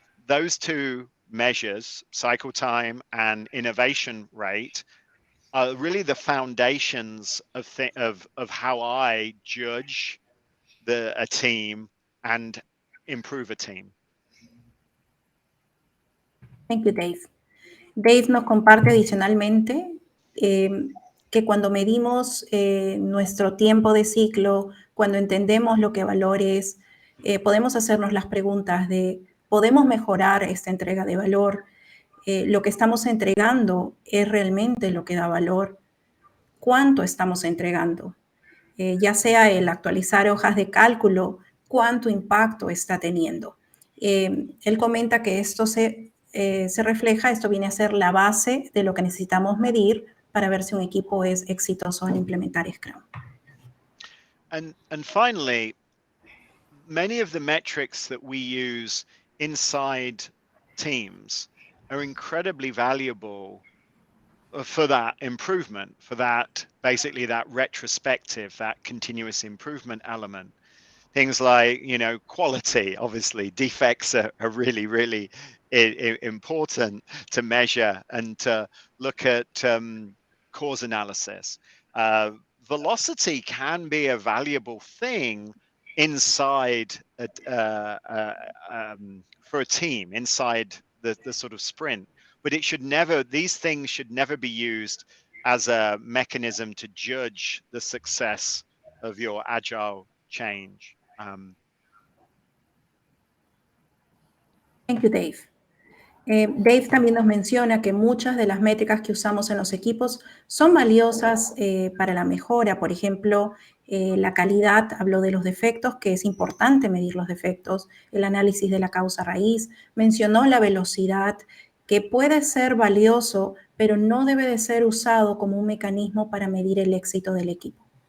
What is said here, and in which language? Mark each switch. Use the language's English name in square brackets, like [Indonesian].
[English] Those two measures, cycle time and innovation rate, are really the foundations of how I judge a team and improve a team. Thank you, Dave. [Spanish] Dave nos comparte adicionalmente que cuando medimos nuestro tiempo de ciclo, cuando entendemos lo que valor es, podemos hacernos las preguntas de, ¿podemos mejorar esta entrega de valor? ¿Lo que estamos entregando es realmente lo que da valor? ¿Cuánto estamos entregando? Ya sea el actualizar hojas de cálculo, ¿cuánto impacto está teniendo? Él comenta que esto se refleja, esto viene a ser la base de lo que necesitamos medir para ver si un equipo es exitoso en implementar Scrum. [English] And finally, many of the metrics that we use inside teams are incredibly valuable for that improvement, for that basically that retrospective, that continuous improvement element. Things like, quality, obviously, defects are really, really important to measure and to look at cause analysis. Velocity can be a valuable thing inside for a team, inside the sort of sprint. But it should never, these things should never be used as a mechanism to judge the success of your agile change. Thank you, Dave. [Spanish] Dave también nos menciona que muchas de las métricas que usamos en los equipos son valiosas para la mejora. Por ejemplo, la calidad, habló de los defectos, que es importante medir los defectos, el análisis de la causa raíz, mencionó la velocidad, que puede ser valioso, pero no debe de ser usado como un mecanismo para medir el éxito del equipo.